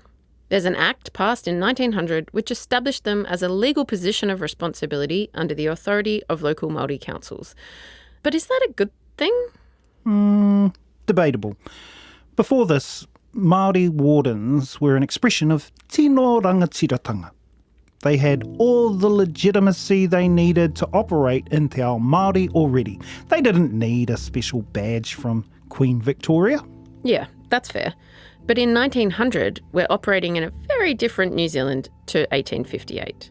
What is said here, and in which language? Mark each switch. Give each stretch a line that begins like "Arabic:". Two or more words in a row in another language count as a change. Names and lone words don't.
English: There's an act passed in 1900 which established them as a legal position of responsibility under the authority of local Māori councils. But is that a good thing? Debatable. Before this, Māori Wardens were an expression of
Māori: tino rangatiratanga.
English: They had all the legitimacy they needed to operate in
Māori: Te Ao Māori
English: already. They didn't need a special badge from Queen Victoria. Yeah, that's fair. But in 1900, we're operating in a very different New Zealand to 1858.